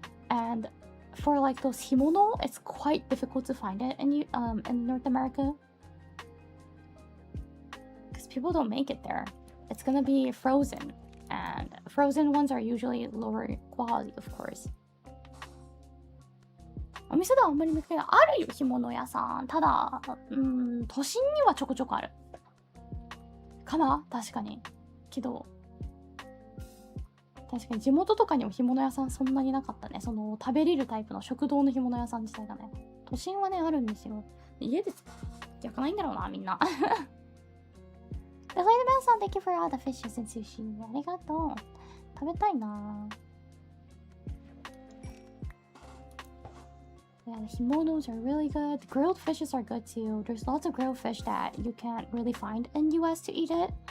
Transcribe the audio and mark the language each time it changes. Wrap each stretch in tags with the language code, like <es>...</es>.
<en>And for like those himono, it's quite difficult to find it in North America. People don't make it there. It's gonna be frozen, and frozen ones are usually lower quality, of course.</en> <ja>お店ではあんまり見かけない。あるよ、干物屋さん。ただ、都心にはちょこちょこある。かな？確かに。けど、確かに地元とかにも干物屋さんそんなになかったね。その食べれるタイプの食堂の干物屋さん自体がね。都心はね、あるんですよ。家で焼かないんだろうな、みんな。</ja> <en>The Lady Bell-san, thank you for all the fishes and sushi.</en> <ja>ありがとう。食べたいな。</ja> <en>Yeah, the himonos are really good. The grilled fishes are good too. There's lots of grilled fish that you can't really find in US to eat it.</en>